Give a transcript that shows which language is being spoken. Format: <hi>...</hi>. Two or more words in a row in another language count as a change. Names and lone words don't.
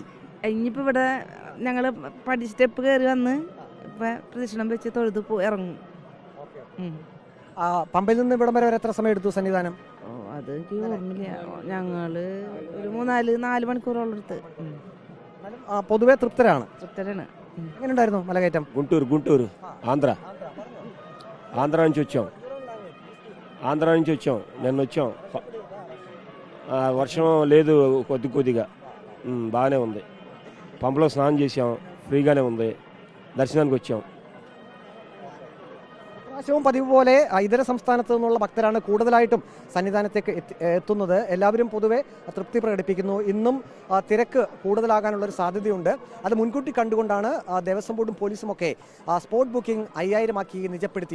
<ml>ഇനിയിപ്പോ ഇവിടെ ഞങ്ങള് സ്റ്റെപ്പ് കയറി വന്ന് ഇപ്പൊ പ്രദക്ഷിണം വെച്ച് തൊഴുത് ഇറങ്ങും. പമ്പയിൽ നിന്ന് ഇവിടം വരെ എത്ര സമയം എടുത്തു സന്നിധാനം? അത് എനിക്ക് ഓർമ്മയില്ല. ഞങ്ങള് ഒരു 4 മണിക്കൂറോളം എടുത്ത്. പൊതുവെ തൃപ്തരാണ്.</ml> <te>ఎങ്ങനെയുണ്ടായിരുന്നു మలగైటం? గుంటూరు ఆంధ్ర నుంచి వచ్చాం. నిన్న వచ్చాం. వర్షం లేదు, కొద్దిగా బాగానే ఉంది. పంపలో స్నానం చేసాం, ఫ్రీగానే ఉంది. దర్శనానికి వచ్చాం.</te> <ml>പ്രാവശ്യവും പതിവ് പോലെ ഇതര സംസ്ഥാനത്തു നിന്നുള്ള ഭക്തരാണ് കൂടുതലായിട്ടും സന്നിധാനത്തേക്ക് എത്തുന്നത്. എല്ലാവരും പൊതുവെ തൃപ്തി പ്രകടിപ്പിക്കുന്നു. ഇന്നും തിരക്ക് കൂടുതലാകാനുള്ളൊരു സാധ്യതയുണ്ട്. അത് മുൻകൂട്ടി കണ്ടുകൊണ്ടാണ് ദേവസ്വം ബോർഡും പോലീസും ഒക്കെ സ്പോട്ട് ബുക്കിംഗ് 5,000 ആക്കി നിജപ്പെടുത്തിയിരിക്കുന്നത്.</ml>